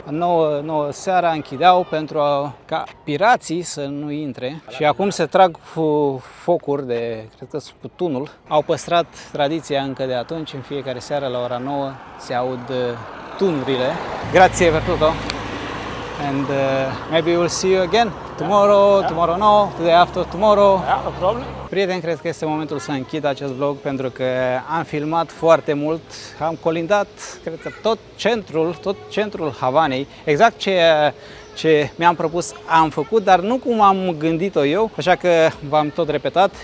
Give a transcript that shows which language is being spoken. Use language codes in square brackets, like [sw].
[ro] 9 seara închideau pentru ca pirații să nu intre. Și acum se trag focuri de, cred că cu tunul. Au păstrat tradiția încă de atunci, în fiecare seară la ora 9 se aud tunurile. [it] Grazie per tutto. [en] And maybe we'll see you again tomorrow, tomorrow no, today after tomorrow. Yeah, no problem. [ro] Prieteni, cred că este momentul să închid acest vlog pentru că am filmat foarte mult, am colindat, cred că tot centrul Havanei, exact ce mi-am propus am făcut, dar nu cum am gândit-o eu, așa că v-am tot repetat.